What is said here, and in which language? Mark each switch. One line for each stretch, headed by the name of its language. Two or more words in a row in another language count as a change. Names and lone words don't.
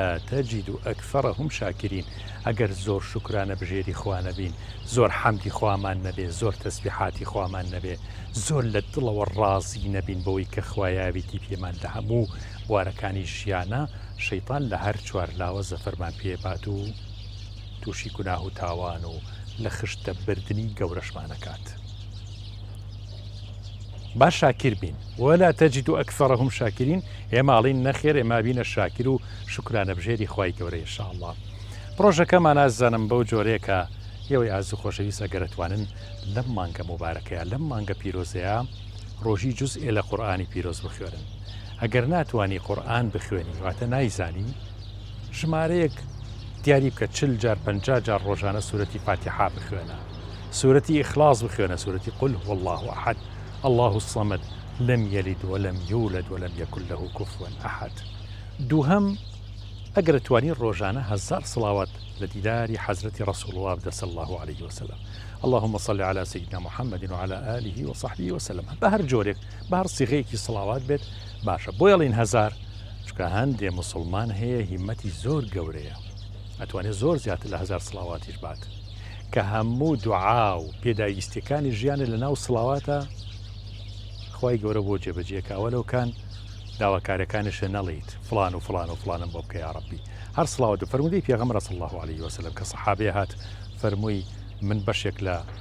Arabic: تەجید و ئەکثەرەهم شاکرین
Central Kurdish: ئەگەر زۆر شکرانە بژێری خوانە بین زۆر حەمدی خوامان نەبێ زۆر تەسبیحاتی خوامان نەبێ زۆر لە دڵەوە ڕازی نەبین بەوەی کە خوایاویتی پێمان لە هەموو بوارەکانی ژیانە شەیطان لە هەر چوار لاوە زەفەرمان پێبات و تووشی گوناه و تاوان و لە خشتە بردننی گەورەشمانەکات. با شاکر بین
Arabic: ولا تجد ئەکثەرەهم شاکرین
Central Kurdish: ئێماڵین نەخێر ئێمە بینە شاکر و شکرانە بژێری خوای گەورەی ئینشاءالله. پرۆژەکەمان ئازانم بەو جۆرێکە ئێوەی ئازوو خۆشەویست ئەگەرەتوانن لەم مانگە مبارەکەیە لەم مانگە پیرۆزەیە ڕۆژی جوزئێ لە قورئانی پیرۆز بخوێنن. ئەگەر ناتوانی قورئان بخوێنی واتە نایزانی ژمارەیەک دیاری بکە 40 جار 50 جار ڕۆژانە سورەتی فاتحە بخوێنە، سورەتی ئیخلاص بخوێنە، سورەتی
Arabic: قل هو الله أحد الله الصمد لم يلد ولم يولد ولم يكن له كفوا أحد.
Central Kurdish: دووهەم ئەگەر توانی ڕۆژانە 1000 سڵاوات لە دیداری حەزرەتی ڕەسوڵ الله بدە
Arabic: صلی الله عليه وسلم. اللهم صل على سيدنا محمد وعلى آله وصحبه وسلم.
Central Kurdish: بە هەر جۆرێک بە هەر سیغەیەکی سڵاوات بێت باشە. بۆ یەڵین 1000 چکە هەندێ موسڵمان هەیە هیمەتی زۆر گەورەیە ئەتوانێت زۆر زیاتر لە 1000 سڵاواتیش بات کە هەموو دوعا و پێداویستیەکانی ژیانە لە ناو سڵاواتە خوای گەورە بۆ جێبەجێکە ئەوەلەوکان داواکارەکانیشە نەڵیت فلان و فلان و فلانم بۆ بکە یا ڕەبی هەر سڵاوات و فەرمودەی پێغەمبەر
Arabic: صلی الله عليه وسلم
Central Kurdish: کە سەحابەیە هات فەرمووی من بەشێک لە